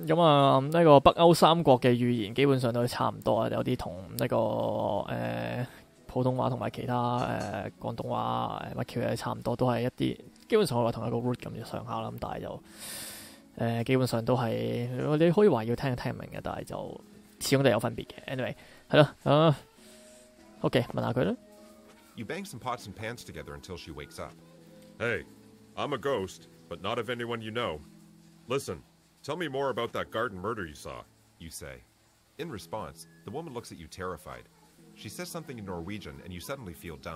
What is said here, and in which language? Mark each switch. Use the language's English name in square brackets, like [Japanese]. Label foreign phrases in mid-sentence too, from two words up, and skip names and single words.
[Cantonese] 咁啊呢個北歐三國嘅語言基本上都差唔多啊，有啲同呢個普通話同埋其他廣東話乜 Q 嘢差唔多，都係一啲基本上可以話同一個 root 咁就上下啦。咁但係就基本上都係你可以話要聽明嘅，但係就始終都有分別嘅。anyway 係咯OK 問下佢啦。 [English] You bang some pots and pans together until she wakes up. Hey, I'm a ghost, but not of anyone you know. Listen, tell me more about that garden murder you saw, you say. In response, the woman looks at you terrified. She says something in Norwegian and you suddenly feel dumb.